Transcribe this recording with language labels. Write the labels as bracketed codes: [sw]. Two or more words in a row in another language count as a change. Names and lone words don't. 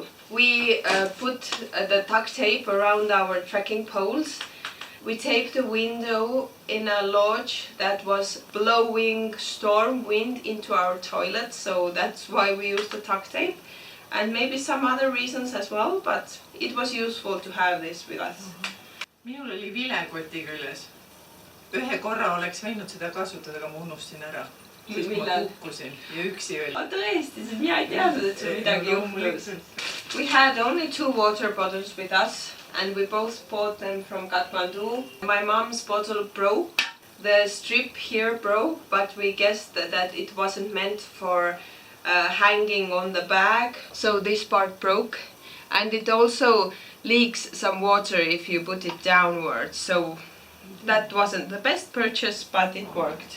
[en] We put the duct tape around our trekking poles. We taped the window in a lodge that was blowing storm wind into our toilet, so that's why we used the duct tape. And maybe some other reasons as well, but it was useful to have this with us. [et] Minul oli vilekoti küljes. Ühe korra oleks võinud seda kasutada, aga ma unustasin ära. Siis ma kukkusin ja üksi oli. Tõesti, siis mina ei teadnud, et sul midagi juhtus. [en] We had only 2 water bottles with us, and we both bought them from Kathmandu. My mom's bottle broke. The strip here broke, but we guessed that it wasn't meant for hanging on the bag, so this part broke, and it also leaks some water if you put it downwards, so that wasn't the best purchase, but it worked.